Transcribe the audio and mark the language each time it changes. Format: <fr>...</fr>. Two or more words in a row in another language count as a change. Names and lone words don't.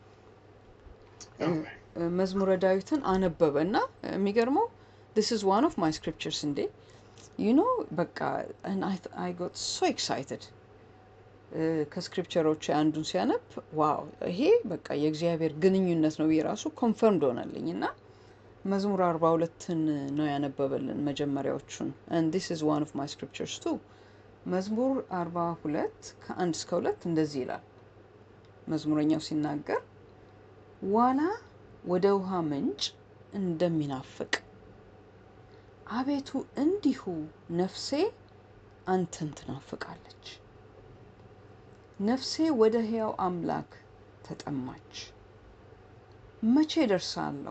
<am>መዝሙረ ዳዊትን አነበበና የሚገርመው</am> <en>this is one of my scriptures</en> <am>እንዴ</am> <en>you know</en> <am>በቃ</am> <en>and I got so excited</en> <am>ከስክሪፕቸሮች አንዱን ሲያነብ ዋው ይሄ በቃ የእግዚአብሔር ግንኙነት ነው የራሱ ኮንፈርምድ ሆነልኝና መዝሙር 42ን ነው ያነበበልን መጀመሪያዎቹን</am> <en>and this is one of my scriptures too።</en> <am>መዝሙር 42 ከ1 እስከ 2 እንደዚህ ይላል መዝሙረኛው ሲናገር ዋላ ወደ ውሃ ምንጭ እንደሚናፍቅ አቤቱ እንዲሁ ነፍሴ አንተን ትናፍቃለች። ነፍሴ ወደ ሕያው አምላክ ተጠማች። መቼ ደርሳለሁ?</am>